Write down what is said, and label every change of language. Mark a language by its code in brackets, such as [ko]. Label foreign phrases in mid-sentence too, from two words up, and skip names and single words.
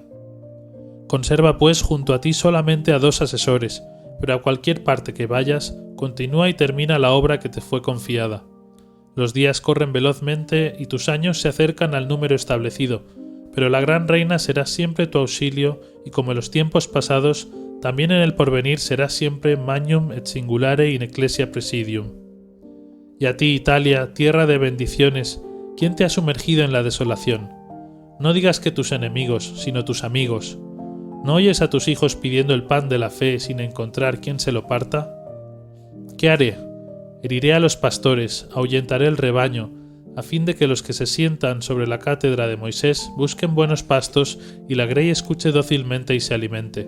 [es] Conserva pues junto a ti solamente a 2 asesores, pero a cualquier parte que vayas, continúa y termina la obra que te fue confiada. Los días corren velozmente y tus años se acercan al número establecido, pero la gran reina será siempre tu auxilio y como en los tiempos pasados, también en el porvenir será siempre [la] magnum et singulare in ecclesia presidium. [es] Y a ti, Italia, tierra de bendiciones, ¿quién te ha sumergido en la desolación? No digas que tus enemigos, sino tus amigos. ¿No oyes a tus hijos pidiendo el pan de la fe sin encontrar quien se lo parta? ¿Qué haré? Heriré a los pastores, ahuyentaré el rebaño, a fin de que los que se sientan sobre la cátedra de Moisés busquen buenos pastos y la grey escuche dócilmente y se alimente.